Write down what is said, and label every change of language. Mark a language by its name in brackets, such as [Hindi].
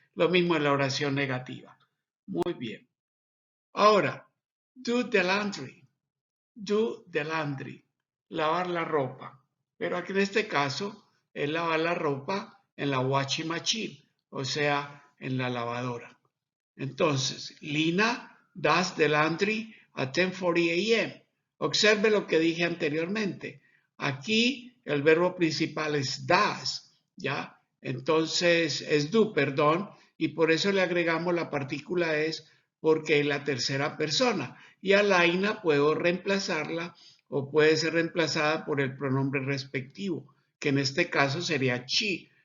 [Spanish] Lo mismo en la oración negativa. Muy bien. Ahora, [English] do the laundry. Do the laundry, [Spanish] lavar la ropa. Pero aquí en este caso es lavar la ropa en la [English] washing machine, [Spanish] o sea, en la lavadora. Entonces, [English] Lina does the laundry at 10:40 a.m. [Spanish] Observe lo que dije anteriormente. Aquí el verbo principal es does, ¿ya? Entonces es do, perdón, y por eso le agregamos la partícula es porque es la tercera persona. Y a Laina puedo reemplazarla o puede ser reemplazada por el pronombre respectivo, que en este caso sería she.